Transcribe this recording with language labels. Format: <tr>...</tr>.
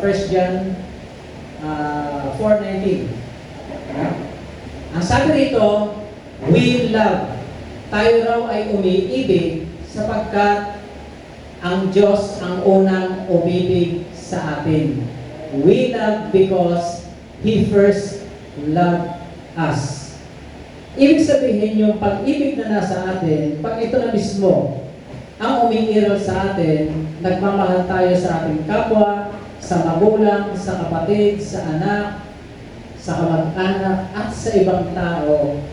<en>1 John 4:19.</en> <tl>Ang sabi rito,</tl> <en>we love.</en> <tl>Tayo raw ay umiibig sapagkat ang Diyos ang unang umibig sa atin.</tl> <en>We love because He first loved us.</en> <tl>Ibig sabihin yung pag-ibig na nasa atin, pag ito na mismo ang umiiral sa atin, nagmamahal tayo sa ating kapwa, sa magulang, sa kapatid, sa anak, sa kamag-anak, at sa ibang tao.</tl>